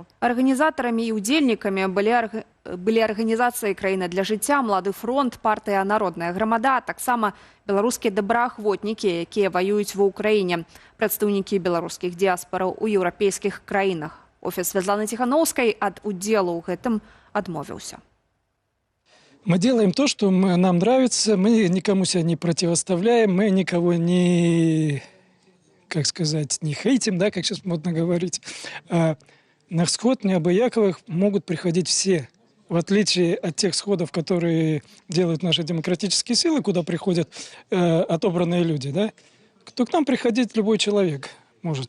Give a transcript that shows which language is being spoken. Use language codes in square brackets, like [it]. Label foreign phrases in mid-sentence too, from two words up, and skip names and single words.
[be] Арганізатарамі і ўдзельнікамі былі арганізацыі «Краіна для жыцця», «Млады фронт», партыя «Народная грамада», таксама беларускія добраахвотнікі, якія ваююць ва ўкраіне, прадстаўнікі беларускіх дыяспараў у еўрапейскіх краінах. Офіс Святланы Ціхановскай ад удзелу ў гэтым адмовіўся. [ru] Мы делаем то, что нам нравится, мы никому себя не противоставляем, мы никого не, как сказать, не хейтим, да, как сейчас модно говорить. На сход неабыяковых могут приходить все. в отличие от тех сходов, которые делают наши демократические силы, куда приходят отобранные люди, да, то к нам приходить любой человек может.